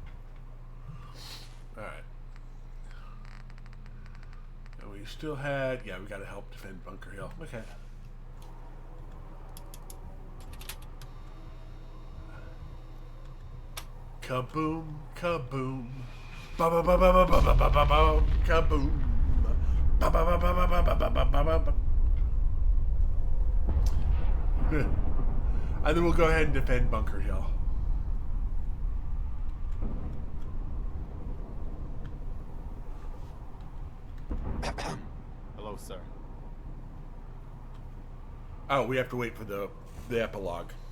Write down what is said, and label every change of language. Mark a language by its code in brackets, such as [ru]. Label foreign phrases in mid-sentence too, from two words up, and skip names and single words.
[en] Alright. And we still had... Yeah, we gotta help defend Bunker Hill. Okay. Kaboom, kaboom. Ba ba ba ba ba ba ba ba ba ba. Kaboom. Ba ba ba ba ba ba ba ba ba ba ba. And then we'll go ahead and defend Bunker Hill. Hello, sir. Oh, we have to wait for the epilogue.